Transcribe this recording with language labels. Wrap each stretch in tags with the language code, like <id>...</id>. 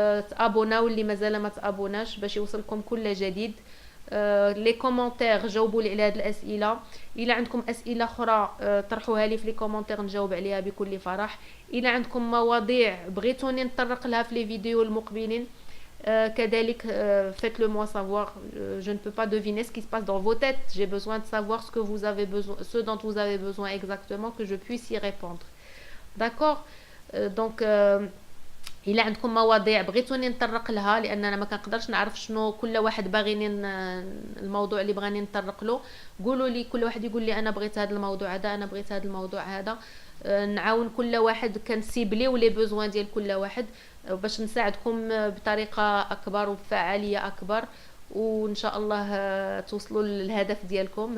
<ar>تابوناو اللي مازال ما تابوناش باش يوصلكم كل جديد. لي كومونتير جاوبوا لي على هاد الاسئله. الا عندكم اسئله اخرى طرحوها لي في لي كومونتير نجاوب عليها بكل فرح. الا عندكم مواضيع بغيتوني نطرق لها في لي فيديو المقبلين كذلك</ar> <fr>faites-le moi savoir. Je ne peux pas deviner ce qui se passe dans vos têtes. J'ai besoin de savoir ce que vous avez besoin, ce dont vous avez besoin exactement, que je puisse y répondre. D'accord.</fr> <ar>Donc الا عندكم مواضيع بغيتوني نطرق لها، لان انا ما كنقدرش نعرف شنو كل واحد باغي الموضوع اللي بغاني نطرق له، قولوا لي، كل واحد يقول لي انا بغيت هذا الموضوع هذا، انا بغيت هذا الموضوع هذا. نعاون كل واحد، كنسيبليو لي بوزوان ديال كل واحد باش نساعدكم بطريقه اكبر وبفعاليه اكبر، وان شاء الله توصلوا للهدف ديالكم.</ar>